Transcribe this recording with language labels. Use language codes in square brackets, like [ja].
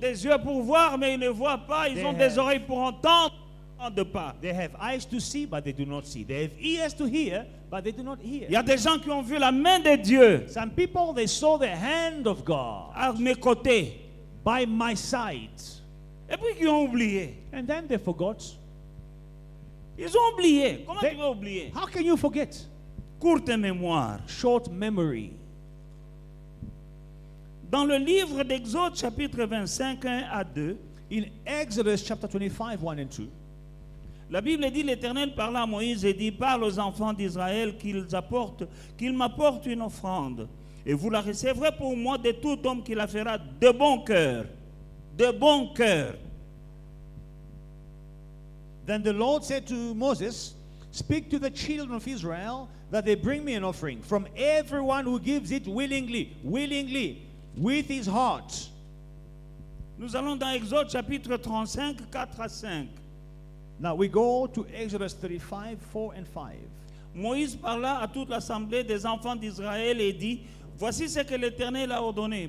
[fr] des yeux pour voir, mais ils ne voient pas. Ils [en] They [fr] ont [en] have- [fr] des oreilles pour entendre, ils n'entendent pas. [en] They have eyes to see, but they do not see. They have ears to hear, but they do not hear. [fr] Il y a des gens qui ont vu la main de Dieu [en] Some people, they saw the hand of God [fr] à mes côtés. [en] by my side. [fr] Et puis qui ont oublié. [en] And then they forgot. [fr] Ils ont oublié. Comment [en] They- [fr] tu vas oublier? [en] How can you forget? [fr] Courte mémoire. [en] Short memory. [fr] Dans le livre d'Exode, chapitre 25, 1 à 2, [en] In Exodus chapter 25, 1 and 2, [fr] la Bible dit, l'Éternel parla à Moïse et dit, parle aux enfants d'Israël qu'ils m'apportent une offrande. Et vous la recevrez pour moi de tout homme qui la fera de bon cœur. De bon cœur. [en] then the Lord said to Moses, speak to the children of Israel that they bring me an offering from everyone who gives it willingly, with his heart. [fr] Nous allons dans Exode chapitre 35, 4 à 5. [en] Now we go to Exodus 35, 4 and 5. [fr] Moïse parla à toute l'assemblée des enfants d'Israël et dit, voici ce que l'Éternel a ordonné.